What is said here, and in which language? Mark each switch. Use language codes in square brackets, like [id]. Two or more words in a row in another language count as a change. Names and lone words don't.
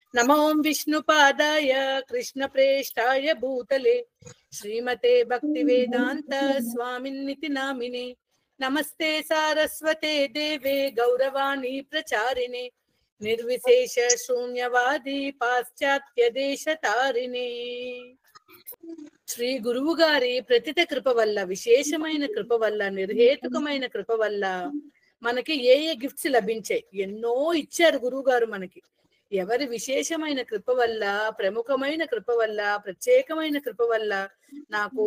[sa] नमो विष्णुपादाय कृष्णप्रेष्ठाय भूतले श्रीमते भक्तिवेदांत स्वामिन्निति नामिने नमस्ते सारस्वते देवे गौरवाणी प्रचारिणे निर्विशेष शून्यवादी पाश्चात्य देशतारिणे [te] శ్రీ గురువు గారి ప్రతిత కృప వల్ల, విశేషమైన కృప వల్ల, నిర్హేతుకమైన కృప వల్ల మనకి ఏ గిఫ్ట్స్ లభించాయి. ఎన్నో ఇచ్చారు గురువు గారు మనకి. ఎవరి విశేషమైన కృప వల్ల, ప్రముఖమైన కృప వల్ల, ప్రత్యేకమైన కృప వల్ల నాకు